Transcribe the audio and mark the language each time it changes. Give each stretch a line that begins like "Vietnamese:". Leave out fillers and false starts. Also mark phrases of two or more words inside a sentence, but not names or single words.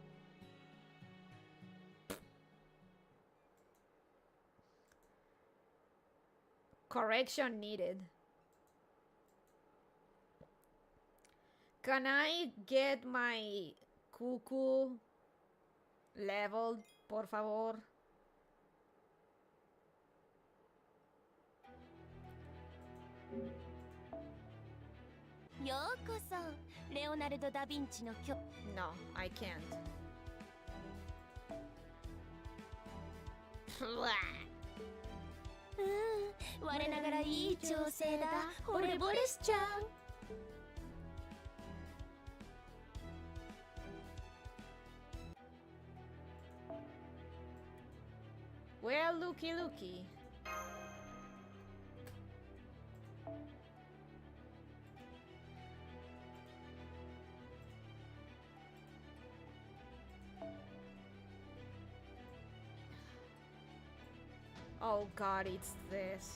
English: Correction needed. Can I get my cuckoo leveled,
Spanish: por favor?
English: No, I can't.
Japanese: 我ながらいい調整だ惚れ惚れしちゃう
English: Well, looky looky. Oh god, it's this.